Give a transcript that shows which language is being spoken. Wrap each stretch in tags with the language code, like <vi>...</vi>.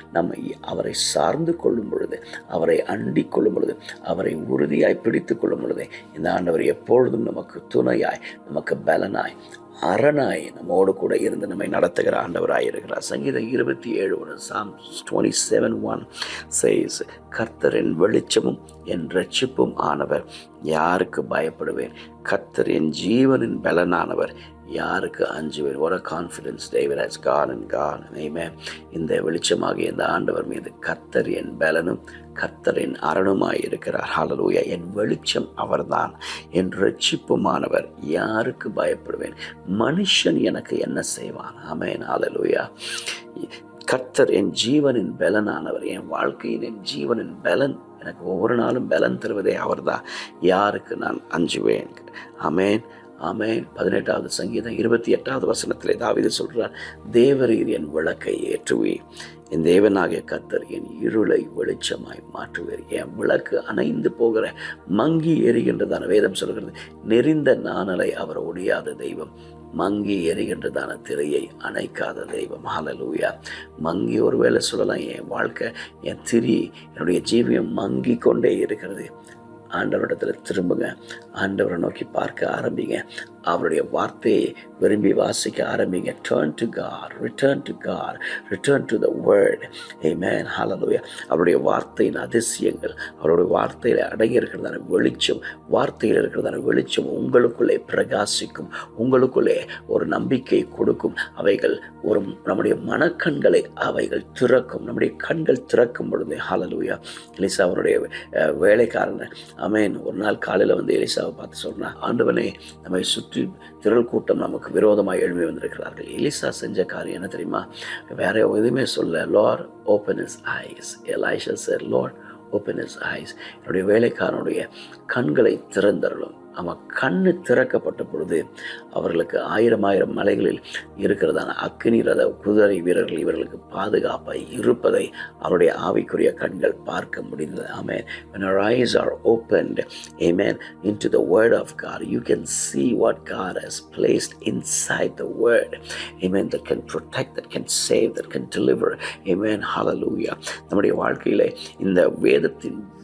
<ta>நம்மை அவரை சார்ந்து கொள்ளும் பொழுது, அவரை அண்டிக் கொள்ளும் பொழுது, அவரை உறுதியாய் பிடித்து கொள்ளும் பொழுது இந்த ஆண்டவர் எப்பொழுதும் நமக்கு துணையாய், நமக்கு பலனாய், அரணாய் நம்மோடு கூட இருந்து நம்மை நடத்துகிற ஆண்டவராயிருக்கிறார். சங்கீதம் 27:1</ta> <en>Psalms 27:1 says,</en> <ta>கர்த்தர் என் வெளிச்சமும் என் இரட்சிப்பும் ஆனவர், யாருக்கு பயப்படுவேன்? கர்த்தர் என் ஜீவனின் பலனானவர், யாருக்கு அஞ்சுவேன்?</ta> <en>What a confidence David has God and God. Amen.</en> <ta>இந்த வெளிச்சமாகிய இந்த ஆண்டவர் மீது கர்த்தர் என் பலனும் கர்த்தரின் அரணுமாய் இருக்கிறார். ஹல்லேலூயா. என் வெளிச்சம் அவர்தான், என் இரட்சிப்புமானவர், யாருக்கு பயப்படுவேன்? மனுஷன் எனக்கு என்ன செய்வான்? ஆமென். ஹல்லேலூயா. கர்த்தர் என் ஜீவனின் பலனானவர், என் வாழ்க்கையின் என் ஜீவனின் பலன், எனக்கு ஒவ்வொரு நாளும் பலன் தருவதே அவர்தான், யாருக்கு நான் அஞ்சுவேன்? ஆமென். ஆமென். 18வது சங்கீதம் 28வது வசனத்திலே தாவீது சொல்றார், தேவரீர் என் விளக்கை ஏற்றுவீர், என் தேவனாகிய கர்த்தர் என் இருளை வெளிச்சமாய் மாற்றுவீர். என் விளக்கு அணைந்து போகிற மங்கி எரிகின்றதான வேதம் சொல்கிறது, நெறிந்த நாணலை அவர் ஒழியாத தெய்வம், மங்கி எரிகின்றதான திரையை அணைக்காத தெய்வம். ஹல்லேலூயா. மங்கி ஒருவேளை சொல்லலாம், என் வாழ்க்கை, என் திரி, என்னுடைய ஜீவியம் மங்கி கொண்டே இருக்கிறது. ஆண்டவரிடத்தில் திரும்புங்க, ஆண்டவரை நோக்கி பார்க்க ஆரம்பிங்க, அவருடைய வார்த்தையை விரும்பி வாசிக்க ஆரம்பிங்க.</ta> <en>Turn to God, return to God, return to the word. Amen. Hallelujah.</en> <ta>அவருடைய வார்த்தையின் அதிசயங்கள், அவருடைய வார்த்தையில் அடங்கி இருக்கிறதான வெளிச்சம், வார்த்தையில் இருக்கிறதான வெளிச்சம் உங்களுக்குள்ளே பிரகாசிக்கும், உங்களுக்குள்ளே ஒரு நம்பிக்கை கொடுக்கும். அவைகள் ஒரு நம்முடைய மனக்கண்களை அவைகள் திறக்கும். நம்முடைய கண்கள் திறக்கும் பொழுது ஹல்லேலூயா. எலிசா அவருடைய வேலைக்காரன் ஆமென் ஒரு நாள் காலையில் வந்து எலிசாவை பார்த்து சொன்னா, ஆண்டவனே, நம்மை சுற்றி திரள் கூட்டம் நமக்கு விரோதமாக எழுப்பி வந்திருக்கிறார்கள். எலிசா செஞ்ச காரியம் என்ன தெரியுமா? வேற எதுவுமே சொல்ல.</ta> <en>Lord, open his eyes. Elisha said, Lord, open his eyes.</en> <ta>என்னுடைய வேலைக்காரனுடைய கண்களை திறந்தருளும். அவன் கண்ணு திறக்கப்பட்ட பொழுது அவர்களுக்கு 1000 மலைகளில் இருக்கிறதான அக்கினி ரத குதிரை வீரர்கள் இவர்களுக்கு பாதுகாப்பாய் இருப்பதை அவருடைய ஆவிக்குரிய கண்கள் பார்க்க முடிந்தது.</ta> <en>Amen. When our eyes are opened, amen, into the word of God, you can see what God has placed inside the word. Amen. That can protect, that can save, that can deliver. Amen. Hallelujah.</en> <ta>நம்முடைய வாழ்க்கையிலே இந்த வேதத்தின்</ta>